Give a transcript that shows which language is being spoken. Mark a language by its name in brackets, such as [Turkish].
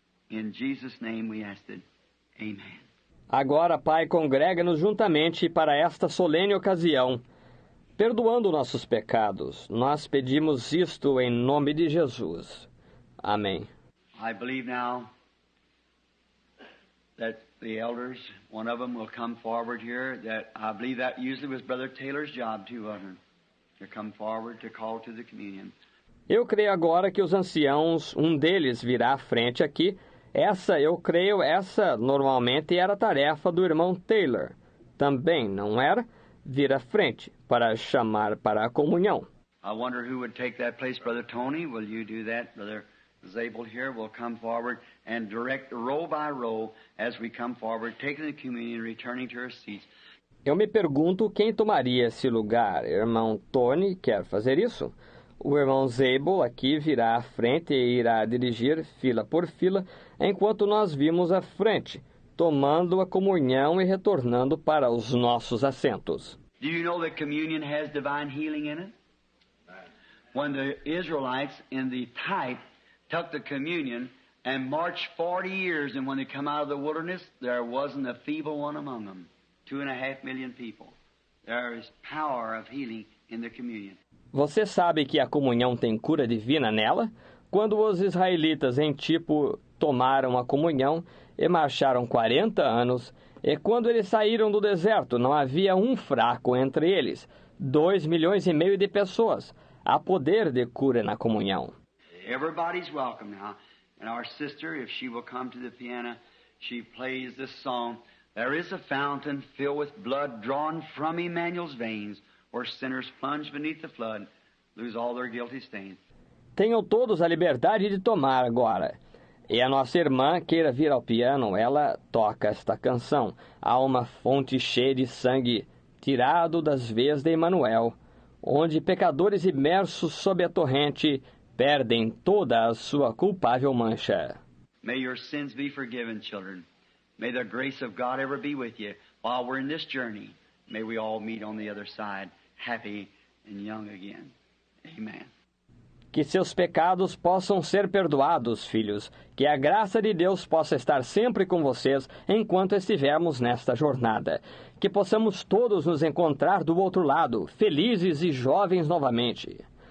[English] In Jesus' name we ask it. Amen. [Portuguese] Agora, Pai, congrega-nos juntamente para esta solene ocasião, perdoando nossos pecados. Nós pedimos isto em nome de Jesus. Amém. [English] I believe now that the elders, one of them will come forward here, that I believe that usually was Brother Taylor's job too, wasn't it? To come forward to call to the communion. [Portuguese] Eu creio agora que os anciãos, um deles virá à frente aqui. Essa normalmente era a tarefa do irmão Taylor. Também, não era? Vir à frente para chamar para a comunhão. [English] I wonder who would take that place. Brother Tony, will you do that? Brother Zabel here will come forward and direct row by row as we come forward, taking the communion, returning to our seats. [Portuguese] Eu me pergunto quem tomaria esse lugar. Irmão Tony quer fazer isso? O irmão Zabel aqui virá à frente e irá dirigir fila por fila, enquanto nós vimos à frente, tomando a comunhão e retornando para os nossos assentos. [English] Do you know that communion has divine healing in it? When the Israelites in the type took the communion and marched 40 years, and when they come out of the wilderness, there wasn't a feeble one among them. 2.5 million people. There is power of healing in the communion. [Portuguese] Você sabe que a comunhão tem cura divina nela? Quando os israelitas em tipo tomaram a comunhão e marcharam 40 anos, e quando eles saíram do deserto, não havia um fraco entre eles. 2,5 milhões de pessoas. Há poder de cura na comunhão. [English] Everybody's welcome now. And our sister, if she will come to the piano, she plays this song. There is a fountain filled with blood drawn from Emmanuel's veins, where sinners plunge beneath the flood, lose all their guilty stains. [Portuguese] Tenham todos a liberdade de tomar agora. E a nossa irmã queira vir ao piano, ela toca esta canção. Há uma fonte cheia de sangue, tirado das veias de Emanuel, onde pecadores imersos sob a torrente perdem toda a sua culpável mancha. [English] May your sins be forgiven, children. May the grace of God ever be with you while we're in this journey. May we all meet on the other side, happy and young again. Amen. [Portuguese] Que seus pecados possam ser perdoados, filhos. Que a graça de Deus possa estar sempre com vocês enquanto estivermos nesta jornada. Que possamos todos nos encontrar do outro lado, felizes e jovens novamente.